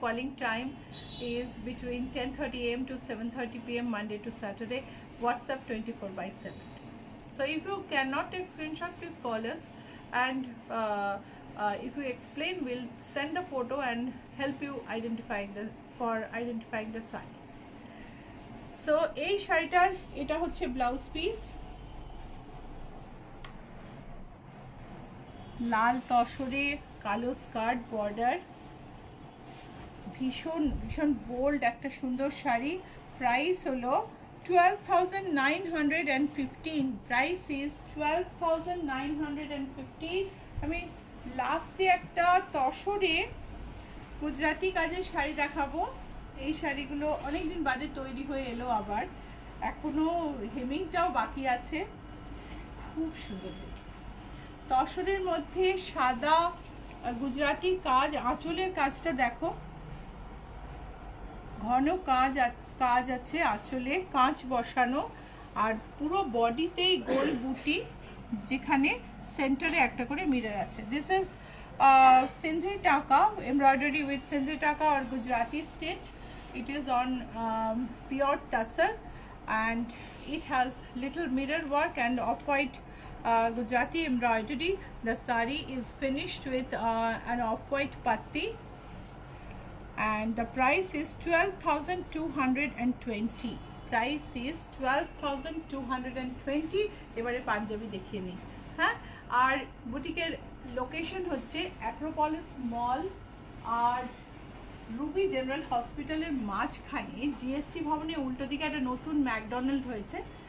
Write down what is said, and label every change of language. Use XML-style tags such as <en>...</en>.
<en>Calling time is between 10:30 AM to 7:30 PM Monday to Saturday. WhatsApp 24/7. So if you cannot take screenshot, please call us, and if you explain, we'll send a photo and help you identifying the site.</en> <bn>So এই শাড়িটার এটা হচ্ছে blouse piece, লাল তসরে কালো skirt border, ভীষণ ভীষণ bold একটা সুন্দর sari. Price হলো 12,915।</bn> <en>Price is 12,915।</en> <bn>আমি লাস্টে একটা তসরে গুজরাটি কাজের শাড়ি দেখাবো। এই শাড়িগুলো অনেকদিন বাদে তৈরি হয়ে এলো, আবার এখনো হেমিংটাও বাকি আছে। খুব সুন্দর তসরের মধ্যে সাদা গুজরাটি কাজ, আঁচলের কাজটা দেখো, ঘন কাজ আছে আঁচলে, কাঁচ বসানো, আর পুরো বডিতেই গোল বুটি, যেখানে সেন্টারে একটা করে মিরর আছে।</bn> <en>This is Sindhi taka, embroidery with Sindhi taka or Gujarati stitch. It is on pure tussar and it has little mirror work and off-white Gujarati embroidery. The sari is finished with an off-white patti, and the price is 12,220. Price is 12,220.</en> <bn>এবারে পাঞ্জাবি দেখিয়ে নিই। হ্যাঁ, আর বুটিকের location হচ্ছে Acropolis মল আর Ruby general হসপিটালের মাঝখানে GST ভবনের উল্টো দিকে একটা নতুন ম্যাকডোনাল্ড হয়েছে।</bn>